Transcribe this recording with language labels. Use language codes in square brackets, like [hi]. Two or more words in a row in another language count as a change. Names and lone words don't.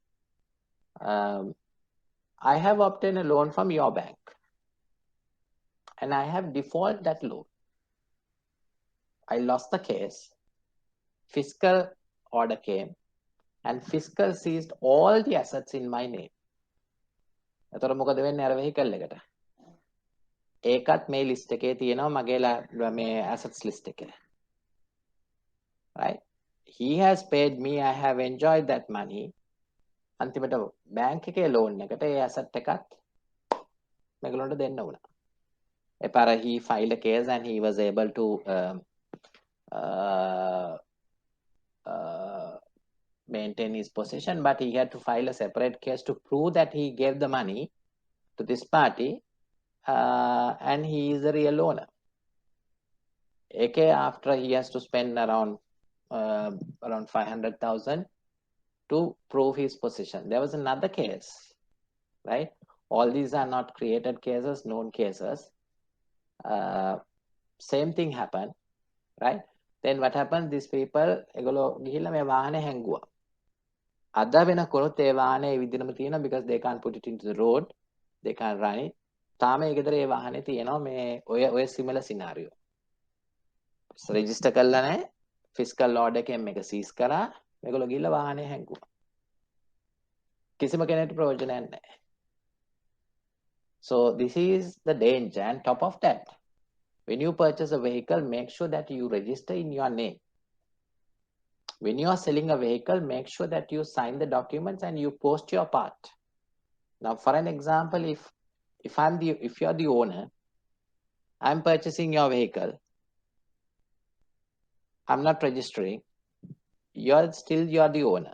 [en] I have obtained a loan from your bank and I have defaulted that loan. I lost the case. Fiscal order came and fiscal seized all the assets in my name. [si] එතකොට මොකද වෙන්නේ අර vehicle එකට? ඒකත් මේ list එකේ තියෙනවා මගේ මේ [en] assets list [si] එකේ. [en] Right? He has paid me, I have enjoyed that money. [si] අන්තිමට bank එකේ loan එකට ඒ asset එකත් මේගොල්ලන්ට දෙන්න වුණා. [en] එපාර he filed a case and he was able to maintain his possession, but he had to file a separate case to prove that he gave the money to this party and he is the real owner. After he has to spend around 500,000 to prove his possession. There was another case, right? All these are not created cases, known cases. Same thing happened, right? Then what happened? These people [si] ඒගොල්ලෝ ගිහිල්ලා මේ වාහනේ හැංගුවා. අද වෙනකොත් ඒ වාහනේ විදිනම තියෙනවා [en] because they can't put it into the road, they can't run it. [si] තාම ඒ ගෙදර ඒ වාහනේ තියෙනවා මේ ඔය [en] similar scenario. [si] register කරලා නැහැ, [en] fiscal order [si] එකෙන් මේක seize කරා, මේගොල්ලෝ ගිහිල්ලා වාහනේ හැංගුවා. කිසිම කෙනෙකුට ප්‍රයෝජනයක් නැහැ. [en] So this is the danger. And top of that, when you purchase a vehicle, make sure that you register in your name. When you are selling a vehicle, make sure that you sign the documents and you post your part. Now, for an example, if you're the owner, I'm purchasing your vehicle, I'm not registering, you're the owner.